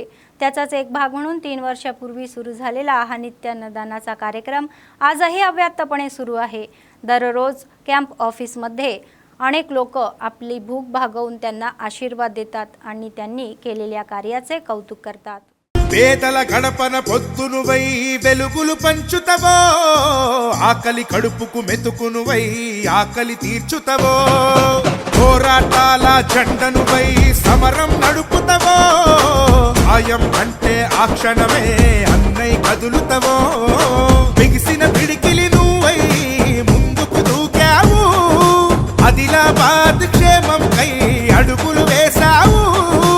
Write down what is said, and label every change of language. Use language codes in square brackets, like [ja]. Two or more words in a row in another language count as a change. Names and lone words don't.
[mr] त्याचाच एक भाग म्हणून 3 वर्षापूर्वी सुरू झालेला हा नित्य अन्नदानाचा कार्यक्रम आजही अव्याहतपणे सुरू आहे। दररोज कॅम्प ऑफिसमध्ये अनेक लोक आपली भूक भागवून त्यांना आशीर्वाद देतात आणि त्यांनी केलेल्या कार्याचे कौतुक करतात। [te] పేదల గడపన పొద్దునువై వెలుగులు పంచుతవో, ఆకలి కడుపుకు మెతుకునువై ఆకలి తీర్చుతవో, పోరాటాల జెండనువై సమరం నడుపుతవో, ఆయం అంటే ఆ క్షణమే అన్నై కదులుతవో, బిగిసిన పిడికిలి నువ్వై ముందుకు దూకావు, ఆదిలాబాద్ క్షేమం కై అడుగులు వేశావు।